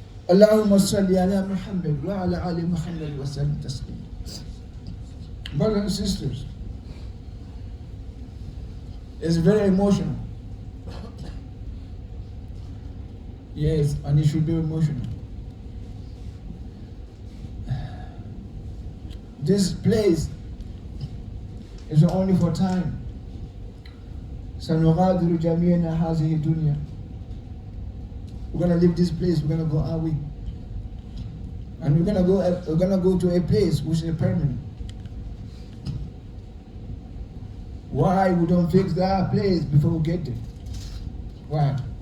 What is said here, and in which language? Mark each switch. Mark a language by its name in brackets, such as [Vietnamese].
[Arabic] اللهم صل على محمد وعلى آل محمد وسلم تسليما. [English] Brothers and sisters, it's very emotional. Yes, and it should be emotional. This place is only for time. [Arabic] سنغادر جميعنا هذه الدنيا. [English] We're gonna leave this place. We're gonna go away, and we're gonna go to a place which is permanent. Why we don't fix that place before we get there? Why?